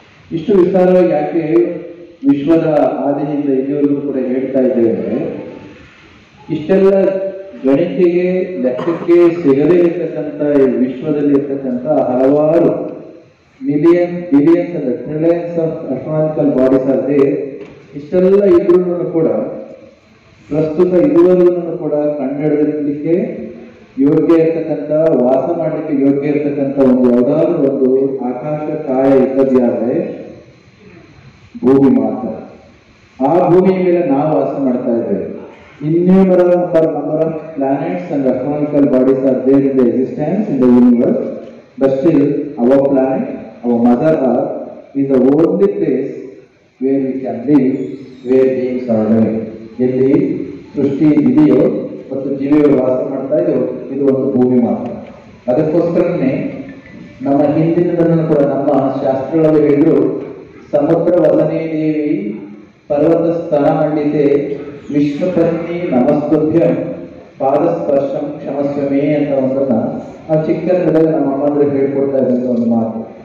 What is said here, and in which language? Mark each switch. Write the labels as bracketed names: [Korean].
[Kannada] ಇಷ್ಟು ವಿಸ್ತಾರವಾಗಿ ಯಾಕೆ ವಿಶ್ವದ ಆದಿಯಿಂದ ಇಲ್ಲಿವರೆಗೂ ಕೂಡ ಹೇಳ್ತಾ ಇದ್ದೇವೆ ಅಂದರೆ, ಇಷ್ಟೆಲ್ಲ ಗಣಿಕೆಗೆ ಲೆಕ್ಕಕ್ಕೆ ಸಿಗದೇ ಇರ್ತಕ್ಕಂಥ ಈ ವಿಶ್ವದಲ್ಲಿ ಇರ್ತಕ್ಕಂಥ ಹಲವಾರು [English] billions and trillions of astronomical bodies [Kannada] ಆದ್ರೆ ಇಷ್ಟೆಲ್ಲ ಇದ್ರೂ ಕೂಡ ಪ್ರಸ್ತುತ ಇದುವರೆಗೂ ಕೂಡ ಕಂಡುಹಿಡಿಯಲಿಕ್ಕೆ ಯೋಗ್ಯ ಇರ್ತಕ್ಕಂಥ, ವಾಸ ಮಾಡಲಿಕ್ಕೆ ಯೋಗ್ಯ ಇರ್ತಕ್ಕಂಥ ಒಂದು ಯಾವ್ದಾದ್ರು ಒಂದು ಆಕಾಶ ಕಾಯ ಇದ್ದದ್ಯಾದ್ರೆ ಭೂಮಿ ಮಾತ್ರ. ಆ ಭೂಮಿಯ ಮೇಲೆ ನಾವು ವಾಸ ಮಾಡ್ತಾ ಇದ್ದೇವೆ. [English] innumerable number of planets and astronomical bodies are there in the existence in the universe, but still our planet, our mother earth, is the only place where we can live, where beings are living. [Kannada] ಇಲ್ಲಿ ಸೃಷ್ಟಿ ಇದೆಯೋ ಮತ್ತು ಜೀವಿಗಳು ವಾಸ ಮಾಡ್ತಾ ಇದೆಯೋ ಇದು ಒಂದು ಭೂಮಿ ಮಾತ್ರ. ಅದಕ್ಕೋಸ್ಕರನೇ ನಮ್ಮ ಹಿಂದಿನದನ್ನು ಕೂಡ ನಮ್ಮ ಶಾಸ್ತ್ರಗಳಲ್ಲಿ ಹೇಳಿದ್ರು, [Sanskrit] ಸಮುದ್ರ ವಸನೇ ದೇವಿ ಪರ್ವತ ಸ್ತನ ಮಂಡಿತೆ ವಿಷ್ಣುಪತ್ನಿ ನಮಸ್ತುಭ್ಯಂ ಪಾದಸ್ಪರ್ಶಂ ಕ್ಷಮಸ್ವಮೇ [Kannada] ಅಂತ ಒಂದನ್ನ ಆ ಚಿಕ್ಕಂದಿದಾಗ ನಮ್ಮ ಅಮ್ಮಂದ್ರೆ ಹೇಳ್ಕೊಡ್ತಾ ಇದ್ದಂಥ ಒಂದು ಮಾತು.